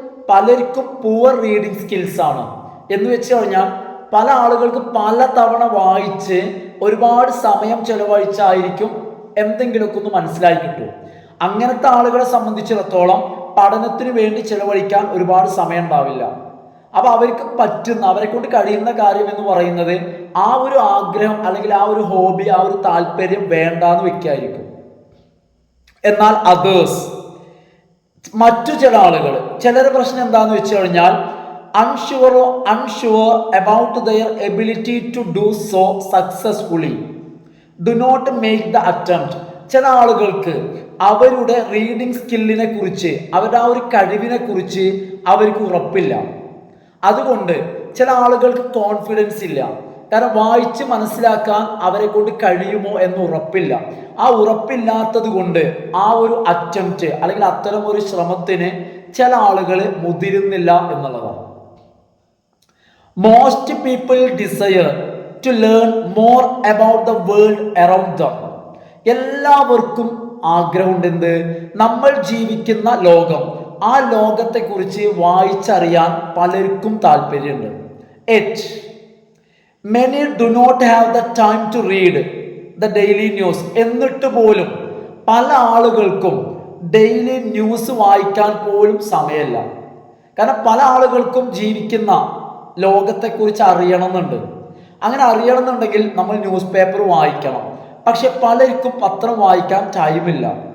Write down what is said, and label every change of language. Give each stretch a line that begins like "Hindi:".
Malayalam: പലർക്കും poor reading skills ആണ്. എന്ന് വെച്ച് കഴിഞ്ഞാൽ പല ആളുകൾക്ക് പല തവണ വായിച്ച് ഒരുപാട് സമയം ചെലവഴിച്ചായിരിക്കും എന്തെങ്കിലുമൊക്കെ ഒന്ന് മനസ്സിലായി കിട്ടും. അങ്ങനത്തെ ആളുകളെ സംബന്ധിച്ചിടത്തോളം പഠനത്തിന് വേണ്ടി ചെലവഴിക്കാൻ ഒരുപാട് സമയം ഉണ്ടാവില്ല. അപ്പൊ അവർക്ക് പറ്റുന്ന, അവരെ കൊണ്ട് കഴിയുന്ന കാര്യം എന്ന് പറയുന്നത് ആ ഒരു ആഗ്രഹം അല്ലെങ്കിൽ ആ ഒരു ഹോബി, ആ ഒരു താല്പര്യം വേണ്ടാന്ന് വെക്കായിരിക്കും. എന്നാൽ അതേഴ്സ്, മറ്റു ചില ആളുകൾ, ചിലരുടെ പ്രശ്നം എന്താന്ന് വെച്ച് കഴിഞ്ഞാൽ
English: unsure about their ability to do so successfully do not make the attempt.
Malayalam: ചില ആളുകൾക്ക് അവരുടെ റീഡിംഗ് സ്കില്ലിനെ കുറിച്ച്, അവരുടെ ആ ഒരു കഴിവിനെ കുറിച്ച് അവർക്ക് ഉറപ്പില്ല. അതുകൊണ്ട് ചില ആളുകൾക്ക് കോൺഫിഡൻസ് ഇല്ല. കാരണം വായിച്ച് മനസ്സിലാക്കാൻ അവരെ കൊണ്ട് കഴിയുമോ എന്ന് ഉറപ്പില്ല. ആ ഉറപ്പില്ലാത്തത് കൊണ്ട് ആ ഒരു അറ്റംപ്റ്റ് അല്ലെങ്കിൽ അത്തരം ഒരു ശ്രമത്തിന് ചില ആളുകൾ മുതിരുന്നില്ല എന്നുള്ളതാണ്.
English: Most people desire to learn more about the world around them.
Malayalam: എല്ലാവർക്കും ആഗ്രഹമുണ്ട് നമ്മൾ ജീവിക്കുന്ന ലോകം, ആ ലോകത്തെക്കുറിച്ച് വായിച്ചറിയാൻ പലർക്കും താല്പര്യമുണ്ട്.
English: Yet many do not have the time to read the daily news.
Malayalam: എന്നിട്ട് പോലും പല ആളുകൾക്കും ഡെയിലി ന്യൂസ് വായിക്കാൻ പോലും സമയമില്ല. കാരണം പല ആളുകൾക്കും ജീവിക്കുന്ന ലോകത്തെക്കുറിച്ച് അറിയണമെന്നുണ്ട്. അങ്ങനെ അറിയണമെന്നുണ്ടെങ്കിൽ നമ്മൾ ന്യൂസ് പേപ്പർ വായിക്കണം. പക്ഷെ പലർക്കും പത്രം വായിക്കാൻ ടൈമില്ല.